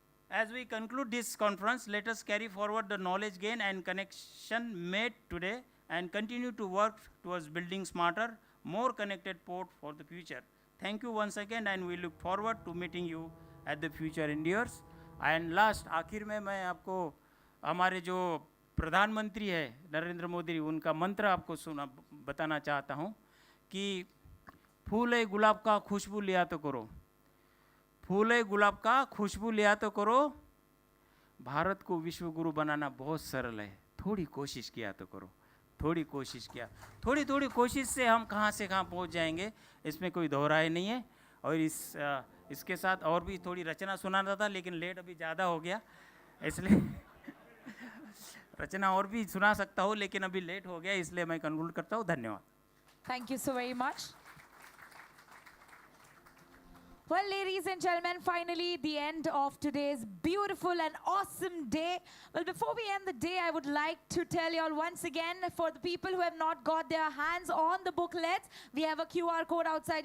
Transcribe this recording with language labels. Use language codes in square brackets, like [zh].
[en] As we conclude this conference, let us carry forward the knowledge gain and connection made today and continue to work towards building smarter, more connected port for the future. Thank you once again, and we look forward to meeting you at the future endures. [hi] And last आखिर में मैं आपको हमारे जो प्रधानमंत्री है नरेंद्र मोदी, उनका मंत्र आपको बताना चाहता हूँ कि फूले गुलाब का खुशबू लिया तो करो, फूले गुलाब का खुशबू लिया तो करो, भारत को विश्व गुरु बनाना बहुत सरल है, थोड़ी कोशिश किया तो करो, थोड़ी कोशिश किया, थोड़ी थोड़ी कोशिश से हम कहाँ से कहाँ पहुँच जाएंगे, इसमें कोई दोहराए नहीं है। और इसके साथ और भी थोड़ी रचना सुनाना था, लेकिन लेट अभी ज़्यादा हो गया, इसलिए रचना और भी सुना सकता हूँ, लेकिन अभी लेट हो गया, इसलिए मैं कंक्लूड करता हूँ। धन्यवाद। [en] Thank you so very much. Well, ladies and gentlemen, finally the end of today's beautiful and awesome day. Well, before we end the day, I would like to tell you all once again, for the people who have not got their hands on the booklets, we have a QR code outside.